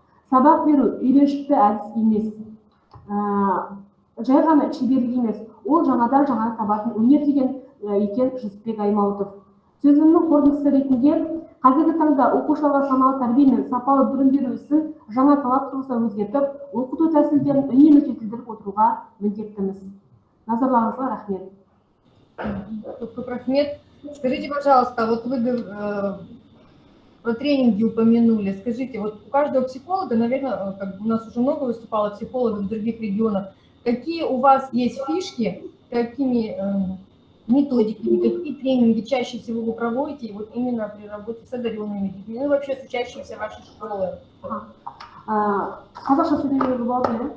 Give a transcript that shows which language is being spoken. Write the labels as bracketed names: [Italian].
[Kazakh] Сабақ беру үйреншікті әдіс емес, жай ғана шеберлік емес, ол жаңадан жаңа табатын өнер деген екен Жүсіпбек Аймауытов. Сөзімнің қорытындысы ретінде қазіргі таңда оқушыларға саналы тәрбие мен сапалы білім беру ісін жаңа талап тұрғысынан өзгертіп, оқыту тәсілдерін үнемі жетілдіріп отыруға міндеттіміз. Назарларыңызға рахмет. [Russian] Рахмет, скажите, пожалуйста, вот вы про тренинги упомянули. Скажите, вот у каждого психолога, наверное, у нас уже много выступало психологов в других регионах, какие у вас есть фишки, какими методиками, какие тренинги чаще всего вы проводите вот именно при работе с одаренными детьми, ну вообще с учащимися вашей школы? [Kazakh] Қазақша сөйлеуге болады.